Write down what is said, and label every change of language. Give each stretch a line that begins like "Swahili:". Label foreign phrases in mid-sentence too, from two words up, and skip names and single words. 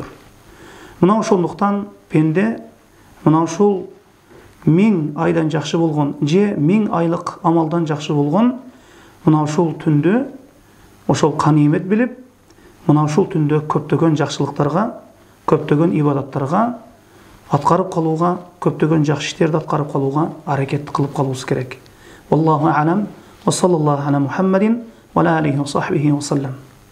Kyrgyz: Мына ошондуктан пенде мына ушул 1000 айдан жакшы болгон, же 1000 айлык амалдан жакшы болгон мына ушул түндү ошол канимет билип, мына ушул түндө көптөгөн жакшылыктарга, көптөгөн ибадаттарга аткарып калууга, көптөгөн жакшы иштерди аткарып калууга аракет кылып калуубуз керек.
Arabic: والله أعلم. وصلى الله على محمد وعلى آله وصحبه وسلم.